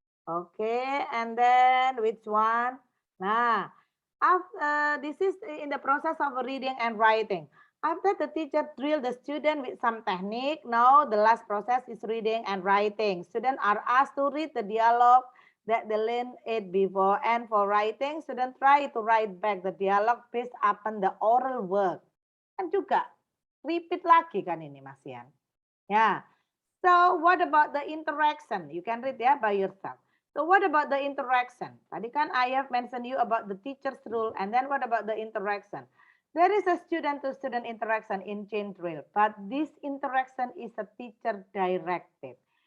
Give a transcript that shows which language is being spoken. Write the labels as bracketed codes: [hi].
[en] Okay, and then which one? Nah, after this is in the process of reading and writing. After the teacher drill the student with some technique, now the last process is reading and writing. Students are asked to read the dialogue that they learned it before, and for writing, students try to write back the dialogue based upon the oral work. [id] Kan juga repeat lagi kan ini Mas Yan. Ya. [en] So what about the interaction? You can read ya by yourself. So what about the interaction? [id] Tadi kan [en] I have mentioned you about the teacher's rule, and then what about the interaction? There is a student-to-student interaction in chain drill, but this interaction is a teacher directed.